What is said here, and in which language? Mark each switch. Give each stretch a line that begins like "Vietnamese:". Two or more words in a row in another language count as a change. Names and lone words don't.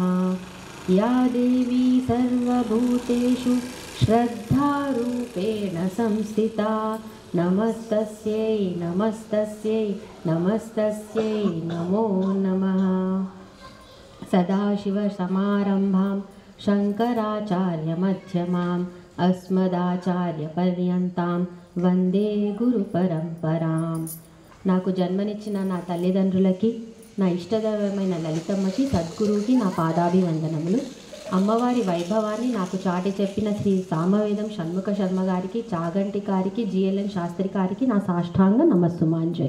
Sanskrit: या देवी सर्वभूतेषु श्रद्धारूपेण संस्थिता नमस्तस्यै नमस्तस्यै नमस्तस्यै नमो नमः। सदाशिवसमारम्भां शङ्कराचार्यमध्यमाम् अस्मदाचार्यपर्यन्तां వందే గురు పరంపరాం।
Telugu: నాకు జన్మనిచ్చిన నా తల్లిదండ్రులకి, నా ఇష్టదైవమైన లలితమ్మకి, సద్గురువుకి నా పాదాభివందనములు। అమ్మవారి వైభవాన్ని నాకు చాటి చెప్పిన శ్రీ సామవేదం షణ్ముఖ శర్మ గారికి, చాగంటి గారికి, జిఎల్ఎన్ శాస్త్రి గారికి నా సాష్టాంగ నమస్సుమాంజలి।